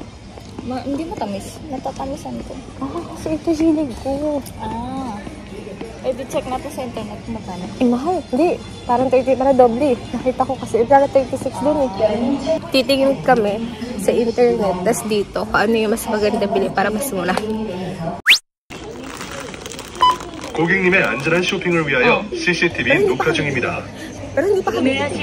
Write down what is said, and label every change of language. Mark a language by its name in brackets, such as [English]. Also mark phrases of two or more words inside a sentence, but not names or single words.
[Filipino] Hindi matamis. Natatamisan ko. Kasi ito sinig ko. Eh, di-check natin sa internet kung magkano. Mahal. Hindi. Parang 30, parang doble. Nakita ko kasi. Parang 36 din eh. Titingin kami sa internet. Tas dito, kung ano yung mas maganda bili para mas mura. [Korean] 고객님의 안전한 쇼핑을 위하여 CCTV 녹화 중입니다. [Filipino] Pero hindi pa kami.